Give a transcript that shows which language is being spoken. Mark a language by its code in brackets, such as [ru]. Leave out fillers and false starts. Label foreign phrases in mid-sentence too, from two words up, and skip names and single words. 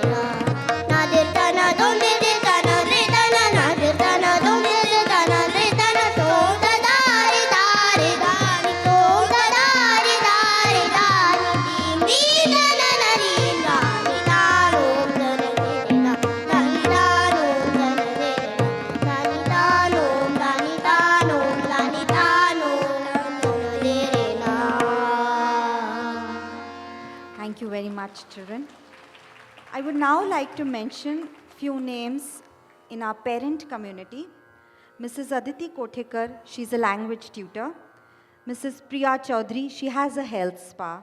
[en] ना ना दिल तना दों दिल तना रे तना ना दिल तना दों दिल तना रे तना तो दारे दारे दानी तो दारे दारे दानी दीम दीम तना ना दीम दानी तानों तन दे रे ना दानी तानों तन दे रे ना दानी तानों दानी तानों दानी तानों तन दे रे ना. Thank you very much, children. I would now like to mention few names in our parent community. Mrs. Aditi Kothekar, she's a language tutor. Mrs. Priya Chaudhary, she has a health spa.